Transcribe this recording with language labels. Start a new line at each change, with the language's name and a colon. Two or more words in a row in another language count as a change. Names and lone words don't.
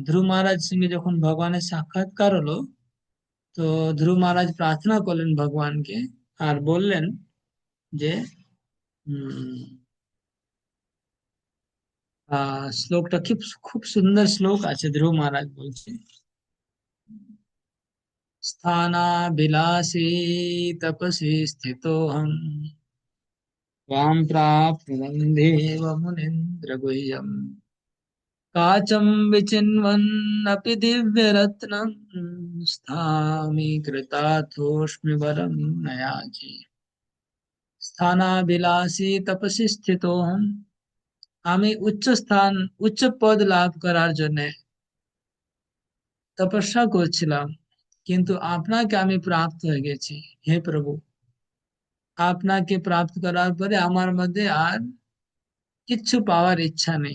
Bangla: ধ্রুব মহারাজ সঙ্গে যখন ভগবানের সাক্ষাৎকার হলো, তো ধ্রুব মহারাজ প্রার্থনা করলেন ভগবানকে আর বললেন যে উম শ্লোকটা খুব খুব সুন্দর শ্লোক আছে। ধ্রুব মহারাজ বলছে,
Sanskrit: स्थानाभिलाषी तपसि स्थितोऽहम् त्वां प्राप्नुवन्देव मुनीन्द्र गुह्यम् काचं विचिन्वन्नपि दिव्यरत्नम् स्थामि कृतार्थोऽस्मि वरं न याचे। স্থানাবিলাসী তপসি স্থিতোহম,
Bangla: আমি উচ্চ স্থান উচ্চ পদ লাভ করার জন্য তপস্যা করছিলাম, কিন্তু আপনাকে আমি প্রাপ্ত হয়ে গেছি। হে প্রভু, আপনাকে প্রাপ্ত করার পরে আমার মধ্যে আর কিচ্ছু পাওয়ার ইচ্ছা নেই।